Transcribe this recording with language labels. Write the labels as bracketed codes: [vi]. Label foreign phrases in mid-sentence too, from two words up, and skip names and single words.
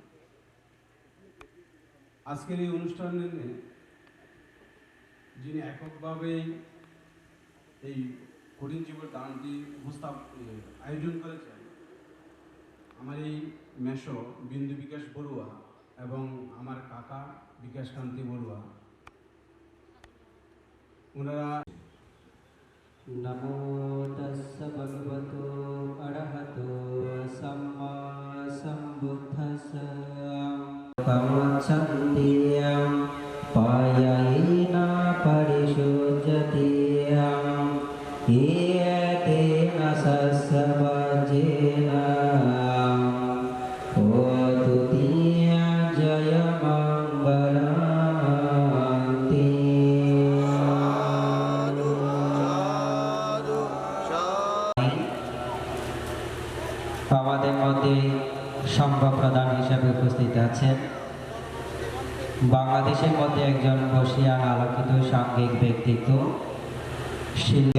[bn] আজকের এই অনুষ্ঠানে যিনি এককভাবে এই কঠিন জীবন দানটি আয়োজন করেছেন আমার এই মেশো বিন্দু বিকাশ বড়ুয়া এবং আমার কাকা বিকাশ কান্তি বড়ুয়া, ওনারা [pi] नमो तस्स भगवतो अरहतो सम्मा सम्बुद्धस्स कामच्छन्तियं पायैना परिशुद्धतियं येतेन सस्सवजेन ओतु तिया जय मङ्गलान्ति। [bn] আমাদের মধ্যে সংঘ প্রধান হিসেবে উপস্থিত আছেন বাংলাদেশের মধ্যে একজন বর্ষিয়ান আলোকিত সাংঘিক ব্যক্তিত্ব ছিলেন।